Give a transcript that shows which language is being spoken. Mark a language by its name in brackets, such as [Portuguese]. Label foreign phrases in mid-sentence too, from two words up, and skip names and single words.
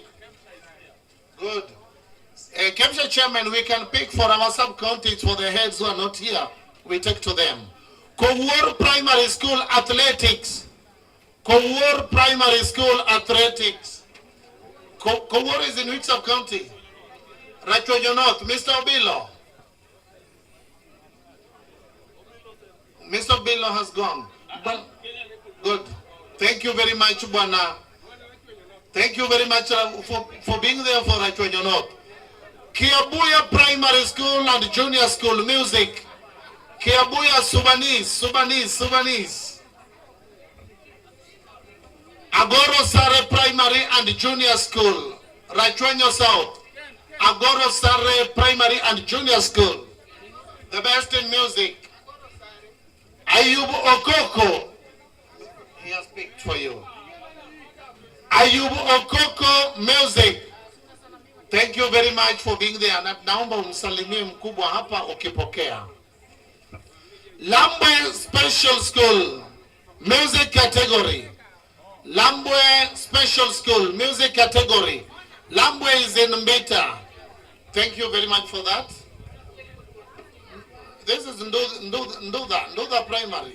[English] Good. Capture Chairman, we can pick for our sub-counties for the heads who are not here. We take to them. Kowur Primary School Athletics. Kowur Primary School Athletics. Kowur is in which sub-county? Rachojo North. Mr. Obilo. Mr. Obilo has gone. Good. Thank you very much, Bwana. Thank you very much for being there for Rachojo North. Kiabuya Primary School and Junior School Music. Kiabuya Subanese. Agoro Sare Primary and Junior School, Rachwenyo South. Agoro Sare Primary and Junior School, the best in music. Ayub Okoko, he has picked for you. Ayub Okoko Music. Thank you very much for being there. [Swahili] Naomba umsalimie mkubwa hapa ukipokea. [English] Lambwe Special School, music category. Lambwe Special School, music category. Lambwe is in Mbita. Thank you very much for that. This is Nduda Primary.